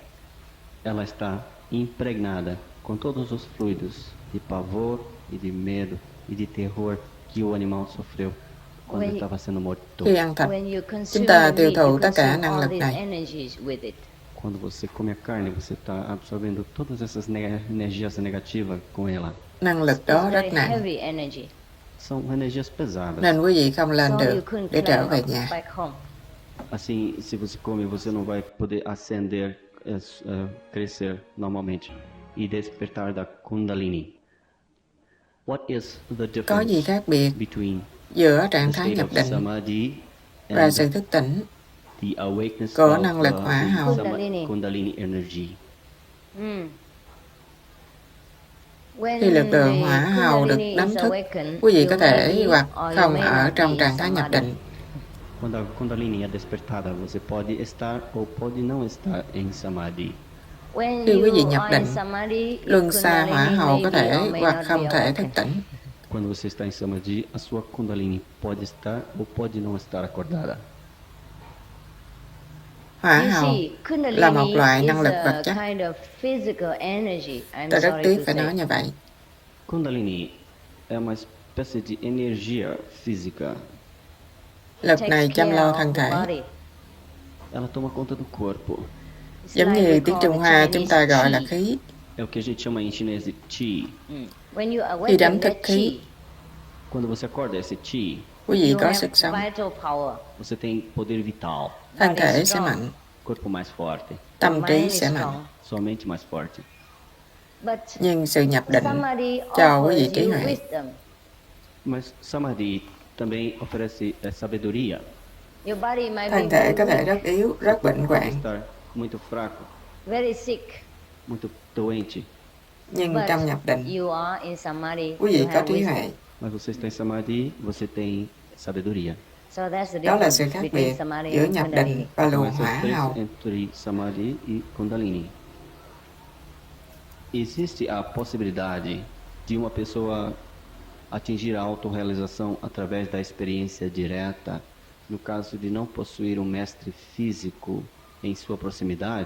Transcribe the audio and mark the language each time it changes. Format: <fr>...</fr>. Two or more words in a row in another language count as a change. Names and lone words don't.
<pt>Ela está impregnada com todos os fluidos de pavor e de medo e de terror que o animal sofreu quando estava sendo morto.</pt> <vi>Khi ăn thịt, chúng ta tiêu thụ tất cả năng lực này.</vi> <pt>Quando você come a carne, você está absorvendo todas essas energias negativas com ela.</pt> <vi>Năng lực đó rất nặng,</vi> <pt>São energias pesadas.</pt> <vi>nên quý vị không lên được để trở về nhà.</vi> <pt>Assim, se você come, você não vai poder ascender, crescer normalmente e despertar da Kundalini.</pt> <en>What is the</en> <vi>Có gì</vi> <en>difference</en> <vi>khác biệt</vi> <en>between</en> <vi>giữa</vi> <en>the</en> <vi>trạng thái</vi> <en>state</en> <vi>nhập</vi> <en>of</en> <vi>định</vi> <en>samadhi</en> <vi>và</vi> <en>and</en> <vi>sự thức tỉnh</vi> <en>the awakeness</en> <vi>của</vi> <en>of</en> <vi>năng lực hỏa hầu?</vi> <en>Kundalini energy?</en> <vi>Khi lực lượng hỏa hầu được đánh thức, quý vị có thể hoặc không ở trong trạng thái nhập định.</vi> <pt>Quando a Kundalini é despertada, você pode estar ou pode não estar em samadhi.</pt> <vi>Khi quý vị nhập định, luân xa hỏa hầu có thể hoặc không thể thức tỉnh.</vi> <pt>Quando você está em samadhi, a sua Kundalini pode estar ou pode não estar acordada.</pt> <vi>Hỏa hầu là một loại năng lực vật chất. Ta rất tiếc phải nói như vậy.</vi> <pt>Kundalini é uma espécie de energia física.</pt> <vi>Lực này chăm lo thân thể.</vi> <pt>Ela toma conta do corpo.</pt> <vi>Giống như tiếng Trung Hoa chúng ta gọi là khí.</vi> <pt>É o que a gente chama em chinês de chi.</pt> <vi>Khi đánh thức khí,</vi> <pt>Quando você acorda esse chi,</pt> <vi>quý vị có sức sống,</vi> <pt>você tem poder vital,</pt> <vi>thân thể sẽ mạnh,</vi> <pt>corpo mais forte,</pt> <vi>tâm trí sẽ mạnh.</vi> <pt>sua mente mais forte.</pt> <vi>Nhưng sự nhập định cho quý vị trí huệ.</vi> <pt>Mas samadhi também oferece sabedoria.</pt> <vi>Thân thể có thể rất yếu, rất bệnh hoạn,</vi> <pt>Estar muito fraco, muito doente,</pt> <vi>nhưng trong nhập định, quý vị có trí huệ.</vi> <pt>mas você está em samadhi, você tem sabedoria.</pt> <vi>Đó là sự khác biệt giữa nhập định và</vi> <pt>São</pt> <vi>luồng</vi> <pt>essas</pt> <vi>hỏa</vi> <pt>três</pt> <vi>hầu.</vi> <pt>entre samadhi e kundalini. Existe a possibilidade de uma pessoa atingir a autorrealização através da experiência direta, no caso de não possuir um mestre físico em sua proximidade?</pt>